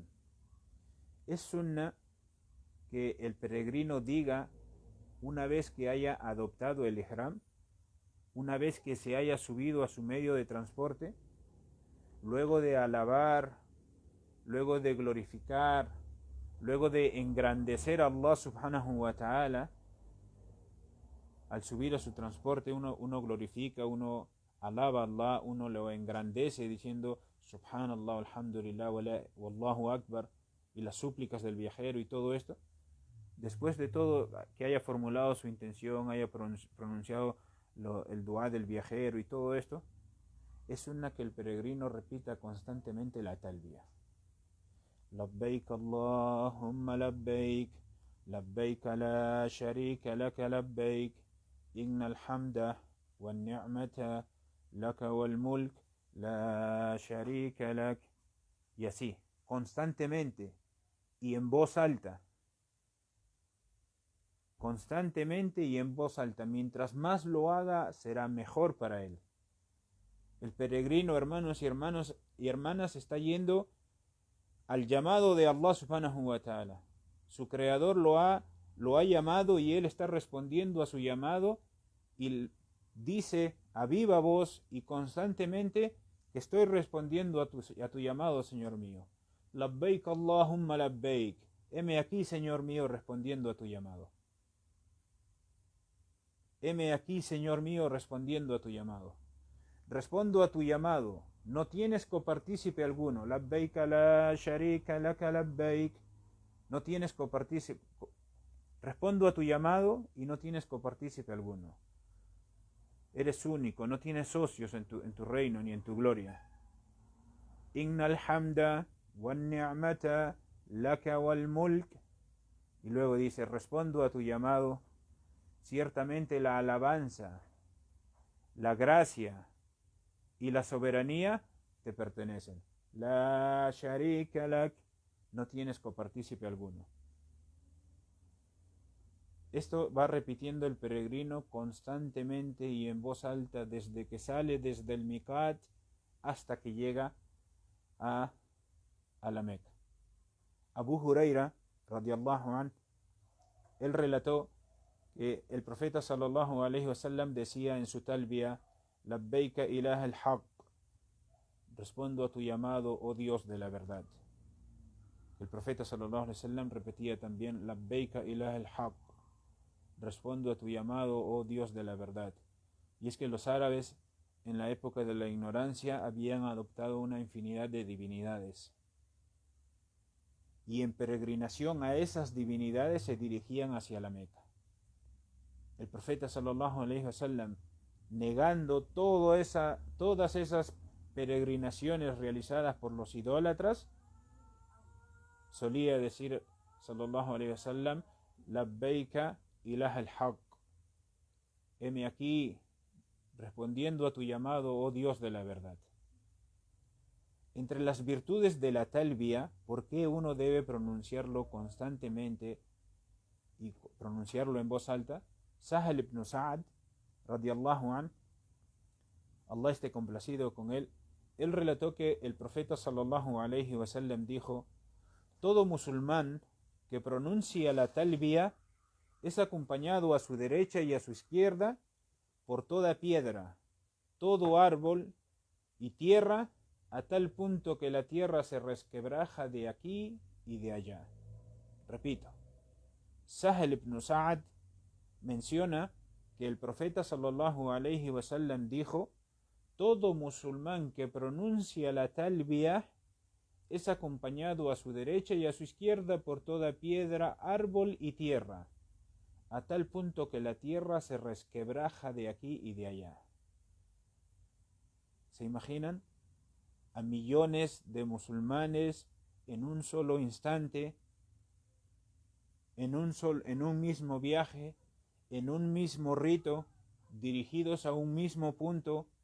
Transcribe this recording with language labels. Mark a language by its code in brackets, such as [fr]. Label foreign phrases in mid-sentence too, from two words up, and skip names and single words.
[es] Es sunna que el peregrino diga una vez que haya adoptado el ihram, una vez que se haya subido a su medio de transporte, luego de alabar, luego de glorificar, luego de engrandecer a Allah [ar] سبحانه وتعالى. [es] Al subir a su transporte uno glorifica, uno alaba a Allah, uno lo engrandece diciendo [ar] سبحان الله، الحمد لله، والله أكبر, [es] y las súplicas del viajero y todo esto. Después de todo, que haya formulado su intención, haya pronunciado el dua del viajero y todo esto, es sunna que el peregrino repita constantemente la talbiya. [ar] لبيك اللهم لبيك، لبيك لا شريك لك لبيك، إن الحمد والنعمة لك والملك لا شريك لك. [es] Y así, constantemente y en voz alta. Constantemente y en voz alta. Mientras más lo haga, será mejor para él. El peregrino, hermanos y hermanas, está yendo al llamado de Allah [ar] سبحانه وتعالى. [es] Su creador lo ha llamado y él está respondiendo a su llamado y dice a viva voz y constantemente que estoy respondiendo a tu llamado, Señor mío. [ar] لبيك اللهم لبيك. [es] Heme aquí, Señor mío, respondiendo a tu llamado. Heme aquí, Señor mío, respondiendo a tu llamado. Respondo a tu llamado. No tienes copartícipe alguno. [ar] لبيك لا شريك لك لبيك. [es] No tienes copartícipe. Respondo a tu llamado y no tienes copartícipe alguno. Eres único, no tienes socios en tu reino ni en tu gloria. [ar] إن الحمد والنعمة لك والملك. [es] Y luego dice, respondo a tu llamado. Ciertamente la alabanza, la gracia y la soberanía te pertenecen. [ar] لا شريك لك. [es] No tienes copartícipe alguno. Esto va repitiendo el peregrino constantemente y en voz alta desde que sale desde el Miqat hasta que llega a la Meca. Abu Huraira, [ar] رضي الله عنه, [es] él relató que el profeta [ar] صلى الله عليه وسلم [es] decía en su talbiya: [ar] لبيك إله الحق. [es] Respondo a tu llamado, oh Dios de la verdad. El profeta [ar] صلى الله عليه وسلم [es] repetía también: [ar] لبيك إله الحق. [es] Respondo a tu llamado, oh Dios de la verdad. Y es que los árabes en la época de la ignorancia habían adoptado una infinidad de divinidades. Y en peregrinación a esas divinidades se dirigían hacia la Meca. El profeta [ar] صلى الله عليه وسلم, [es] negando todas esas peregrinaciones realizadas por los idólatras, solía decir [ar] صلى الله عليه وسلم: لبيك إله الحق. [es] Heme aquí respondiendo a tu llamado, oh Dios de la verdad. Entre las virtudes de la talbiya, ¿por qué uno debe pronunciarlo constantemente y pronunciarlo en voz alta? Sahal ibn Sa'ad, [ar] رضي الله عنه, [es] Allah esté complacido con él, él relató que el profeta [ar] صلى الله عليه وسلم [es] dijo: todo musulmán que pronuncia la talbiya es acompañado a su derecha y a su izquierda por toda piedra, todo árbol y tierra, a tal punto que la tierra se resquebraja de aquí y de allá. Repito, Sahal ibn Sa'ad menciona que el profeta [ar] صلى الله عليه وسلم [es] dijo: todo musulmán que pronuncia la talbiya es acompañado a su derecha y a su izquierda por toda piedra, árbol y tierra, a tal punto que la tierra se resquebraja de aquí y de allá. ¿Se imaginan? A millones de musulmanes en un solo instante, en un mismo viaje, en un mismo rito, dirigidos a un mismo punto,